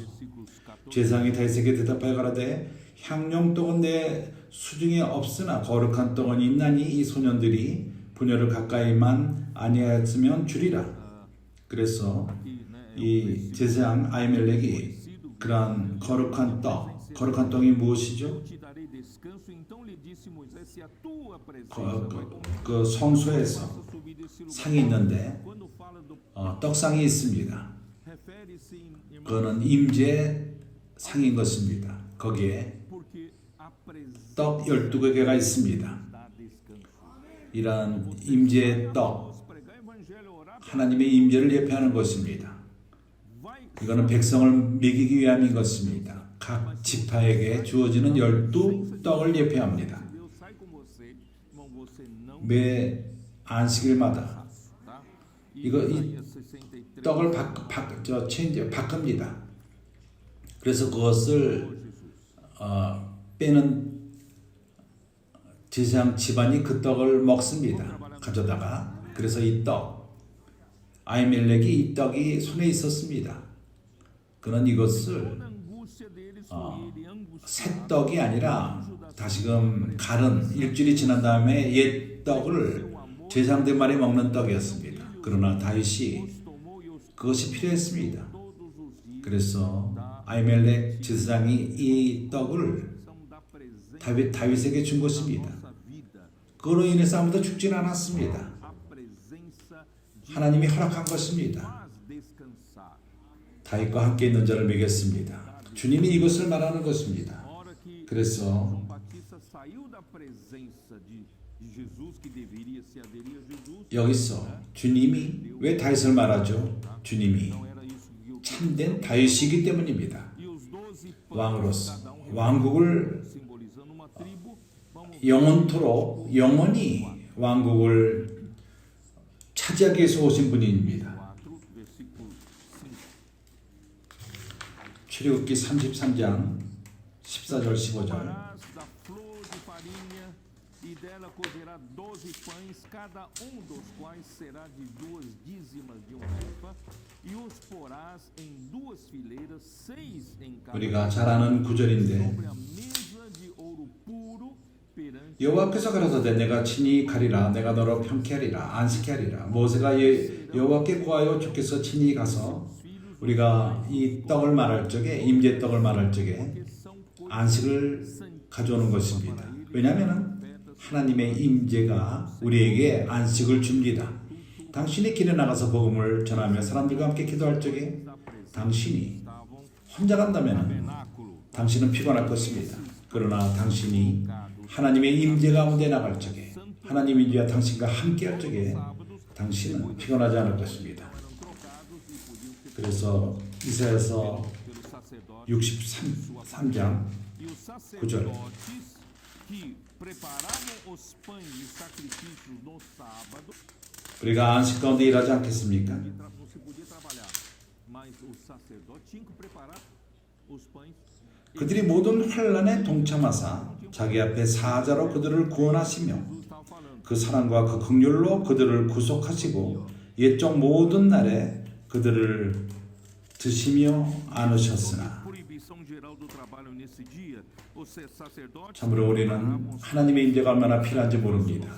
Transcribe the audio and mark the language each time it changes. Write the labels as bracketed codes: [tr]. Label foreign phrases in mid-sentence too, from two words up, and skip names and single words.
[ko] 제사장이 다윗에게 대답하여 가라되 향용떡은 내 수중에 없으나 거룩한 떡은 있나니 이 소년들이 부녀를 가까이만 아니하였으면 주리라. 그래서 이 제사장 아히멜렉이 그러한 거룩한 떡이 무엇이죠? [pt] te darei descanso. Então lhe disse Moisés: se a tua presença [ko] 그 성소에서 [pt] subir desse lugar. [ko] 상이 있는데 [pt] Quando fala do [ko] 떡상이 있습니다. [pt] refere-se, irmão, [ko] 그거는 임재 상인 것입니다. 거기에 [pt] porque a presença [ko] 떡 12개가 있습니다. [pt] dá descanso. [ko] 이러한 임재의 떡, [pt] Vamos pregar evangelho, orar, [ko] 하나님의 임재를 예표하는 것입니다. [pt] vai [ko] 이거는 백성을 먹이기 위함인 것입니다. 각 지파에게 주어지는 12떡을 예표합니다. [pt] Deus sai com você, irmão, você não [ko] 매 안식일마다 [pt] tá? [ko] 이거 이 [pt] Isaías 63, [ko] 떡을 바꿉니다. 그래서 그것을 빼는 제사장 집안이 그 떡을 먹습니다. 가져다가 그래서 이 떡 아히멜렉이 이 떡이 손에 있었습니다. 그는 이것을 [pt] toda a angústia deles foi ele angustiado. [ko] 새 떡이 아니라 다시금 갈은 일주일이 지난 다음에 옛 떡을 제사장들 말이 먹는 떡이었습니다. 그러나 다윗이 [pt] Tomou e os [ko] 그것이 필요했습니다. [pt] todos os dias [ko] 그래서 아히멜렉 제사장이 이 떡을 [pt] são da presença [ko] 다윗에게 준 것입니다. [pt] da vida. [ko] 그로 인해서 아무도 죽지는 않았습니다. [pt] A presença de [ko] 하나님이 허락한 것입니다. [pt] faz descansar. [ko] 다윗과 함께 있는 자를 먹였습니다. 주님이 이것을 말하는 것입니다. [pt] Hora que [ko] 그래서 [pt] João Batista saiu da presença de Jesus, que deveria se aderir a Jesus, [ko] 여기서 주님이 왜 다윗을 말하죠? 주님이 [pt] não era isso que eu [ko] 참된 다윗이기 때문입니다. [pt] E os 12 pães, [ko] 왕으로서 [pt] cada [ko] 왕국을 [pt] simbolizando uma tribo, vamos [ko] 영원토록 영원히 왕국을 차지하기 위해서 오신 분입니다. [pt] 4, versículo 5. [ko] 출애굽기 33장 14절 15절 [pt] Farás da flor de farinha e dela cogerá 12 pães, cada dos quais será de 2 dízimas de efa, e os porás em 2 fileiras, 6 em cada [ko] 우리가 잘 아는 구절인데 [pt] sobre a mesa de ouro puro perante [ko] 여호와께서 가라사대 내가 친히 가리라 내가 너로 평케 하리라 안식케 하리라 모세가 여호와께 구하여 주께서 친히 가서 우리가 이 떡을 말할 적에 임재떡을 말할 적에 안식을 가져오는 것입니다. 왜냐하면 하나님의 임재가 우리에게 안식을 줍니다. 당신이 길에 나가서 복음을 전하며 사람들과 함께 기도할 적에 당신이 혼자 간다면 [pt] cenáculo. [ko] 당신은 피곤할 것입니다. 그러나 당신이 하나님의 임재 가운데 나갈 적에 하나님의 임재가 당신과 함께할 적에 당신은 피곤하지 않을 것입니다. 그래서 이사야서 [pt] Pelo sacerdote [ko] 63장 [pt] e os [ko] 9절 [pt] sacerdotes que preparavam os pães e sacrifícios no sábado, [ko] 우리가 안식 가운데 일하지 않겠습니까? [pt] não se podia trabalhar, mas o sacerdote tinha que preparar os pães. [ko] 그들이 모든 환난에 동참하사 자기 앞에 사자로 그들을 구원하시며 [pt] Jesus estava falando. [ko] 그 사랑과 그 긍휼로 그들을 구속하시고 옛적 모든 날에 그들을 드시며 안으셨으나 [pt] Proibição geral do trabalho nesse dia. Os sacerdotes [ko] 참으로 우리는 하나님의 임재가 얼마나 필요한지 모릅니다.